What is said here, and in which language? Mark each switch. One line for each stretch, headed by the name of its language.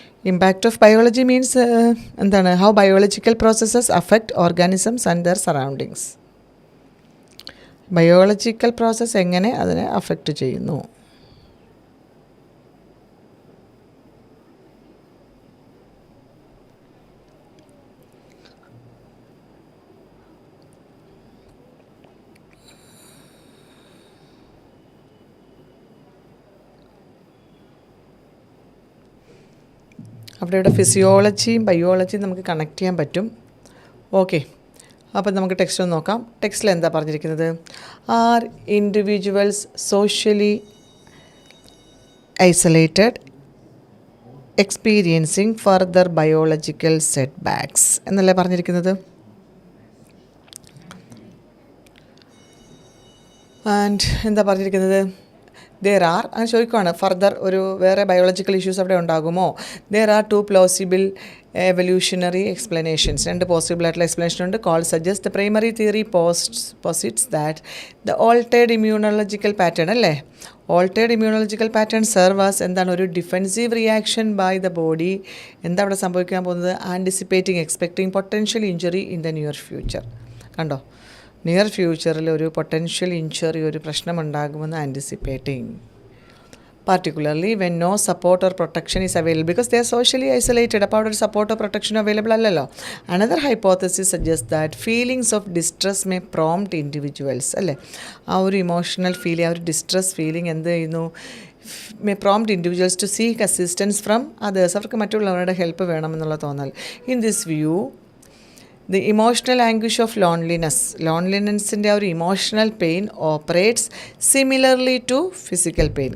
English: Impact of biology means എന്താണ്, how biological processes affect organisms and their surroundings.
Malayalam: Biological process എങ്ങനെ അതിനെ affect ചെയ്യുന്നു. അവിടെ ഫിസിയോളജിയും ബയോളജിയും നമുക്ക് കണക്ട് ചെയ്യാൻ പറ്റും. ഓക്കെ, അപ്പം നമുക്ക് ടെക്സ്റ്റ് ഒന്ന് നോക്കാം. ടെക്സ്റ്റിൽ എന്താ പറഞ്ഞിരിക്കുന്നത്?
English: are individuals socially isolated experiencing further biological setbacks
Malayalam: എന്നല്ലേ പറഞ്ഞിരിക്കുന്നത്. ആൻഡ് എന്താ പറഞ്ഞിരിക്കുന്നത്?
English: there are
Malayalam: അങ്ങനെ ചോദിക്കുകയാണ്, ഫർദർ ഒരു വേറെ ബയോളജിക്കൽ ഇഷ്യൂസ് അവിടെ ഉണ്ടാകുമോ?
English: there are two plausible evolutionary explanations,
Malayalam: രണ്ട് പോസിബിൾ ആയിട്ടുള്ള എക്സ്പ്ലനേഷൻ ഉണ്ട്.
English: Cole suggest the primary theory posits that the altered immunological pattern അല്ലേ, altered immunological pattern serve as എന്താണ്, ഒരു defensive reaction by the body.
Malayalam: എന്താ അവിടെ സംഭവിക്കാൻ പോകുന്നത്?
English: Anticipating expecting potential injury in the near future. കണ്ടോ, near ഫ്യൂച്ചറിൽ ഒരു പൊട്ടൻഷ്യൽ ഇഞ്ചുറി, ഒരു പ്രശ്നമുണ്ടാകുമെന്ന് anticipating. particularly when no support or protection is available because they are socially isolated.
Malayalam: അപ്പോൾ അവിടെ ഒരു സപ്പോർട്ടോ പ്രൊട്ടക്ഷനോ അവൈലബിൾ അല്ലല്ലോ.
English: another hypothesis suggest that feelings of distress may prompt individuals അല്ലേ,
Malayalam: ആ ഒരു ഇമോഷണൽ ഫീലിംഗ്, ആ ഒരു ഡിസ്ട്രെസ് ഫീലിംഗ് എന്ത് ചെയ്യുന്നു,
English: May prompt individuals to seek assistance from others.
Malayalam: അവർക്ക് മറ്റുള്ളവരുടെ ഹെൽപ്പ് വേണമെന്നുള്ള തോന്നൽ.
English: In this view the emotional anguish of ലോൺലിനെസ്സിൻ്റെ ആ ഒരു emotional pain operates similarly to physical pain.